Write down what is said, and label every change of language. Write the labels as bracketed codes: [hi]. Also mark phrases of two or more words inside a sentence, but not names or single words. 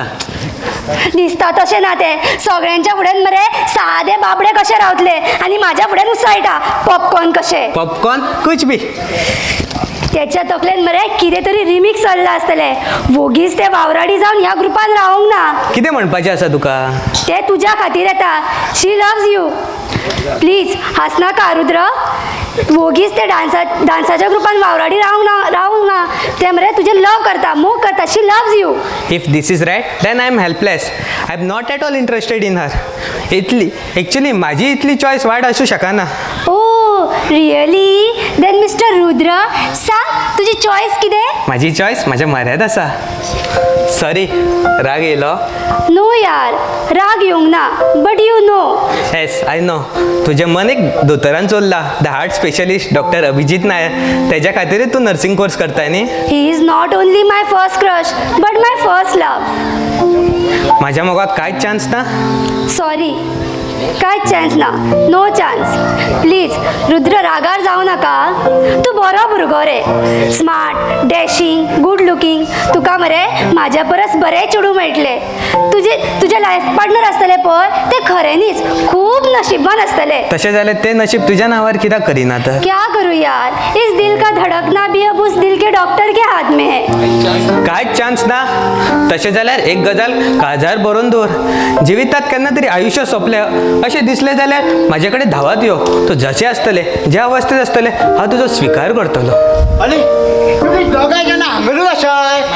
[kok] दिसता तशें ना ते सगळ्यांच्या फुड्यान मरे सादे बाबडे कशे रावतले आनी म्हाज्या फुड्यान उसायटा पॉपकॉर्न कशे [hi] पॉपकॉर्न कुछ बी [kok] त्याच्या तकलेन मरे कितें तरी रिमिक्स चल्ला आसतले वोगीच ते वावराडी जावन ह्या ग्रुपान रावंक ना कितें म्हणपाचें आसा तुका ते तुज्या खातीर येता [en] she loves you please [kok] हासनाका रुद्र वोगीच ते डान्साच्या ग्रुपान वावराडी रावंक ना ते मरे तुजें लव करता मोग करता [en] she loves you if this is right then I am helpless I am not at all interested in her [kok] इतली एक्चुली म्हाजी इतली चॉयस वायट आसूं शकना [en] oh really then Mister Rudra [kok] सांग तुजी चॉयस कितें म्हाजी चॉयस म्हाज्या म्हऱ्यांत आसा सॉरी राग येयलो नो यार राग येवंक ना [en] but you know yes I know [kok] तुजें मन एक दोतोरान चोरला [en] the heart specialist doctor [kok] अभिजीत नायर तेज्या खातीरच तूं [en] nursing course [kok] करता न्ही [en] he is not only my first crush but my first love [kok] म्हाज्या मोगाक कांयच चान्स ना सॉरी कांयच चान्स ना [en] no chance please [kok] रुद्र रागार जावं नाका तूं बरो भुरगो रे [en] smart dashing good looking [kok] तुका मरे म्हाज्या परस बरे चेडूं मेळटले तुजे [en] life partner [kok] आसतले पळय ते खऱ्यांनीच खूब नशिबान आसतले तशें जाल्यार तें नशीब तुज्या नांवार कित्याक करिना तर [hi] क्या करूँ यार इस दिल का धड़कना भी अब उस दिल के डॉक्टर के हाथ में है [kok] कांयच चान्स ना तशें जाल्यार एक गजाल काळजार बरोवन दवर जिवितांत केन्ना तरी आयुश्य सोंपलें अशें दिसलें जाल्यार म्हाजे कडेन धांवत यो तूं जशें आसतलें ज्या अवस्थेंत आसतलें हांव तुजो स्विकार करतलो अरे तुम्ही दोगांय जाणां हांगरूच आसाय